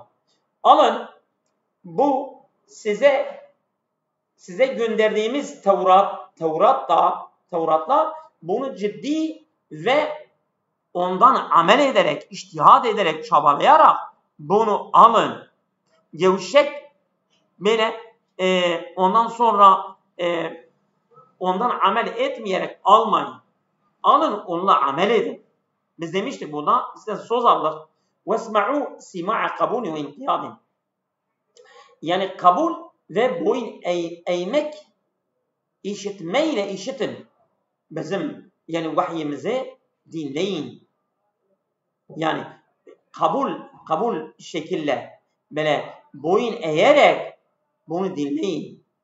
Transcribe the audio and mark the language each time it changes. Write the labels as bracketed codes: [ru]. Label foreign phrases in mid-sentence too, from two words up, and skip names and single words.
[tr] Alın bu size gönderdiğimiz Tevrat'la bunu ciddi ve ondan amel ederek, içtihad ederek, çabalayarak bunu alın. Gevşek böyle ondan sonra ondan amel etmeyerek almayın. Alın, onunla amel edin. Biz demiştik buna, size söz aldık. [ar] وَاسْمَعُوا سِمَاعَ قَبُولِ وَاِنْقِيَادٍ. [tr] Yani kabul ve boyun eğmek, işitmeyle işitin. Bizim yani vahyimizi dinleyin. Yani kabul şekilde böyle boyun eğerek bunu dinleyin.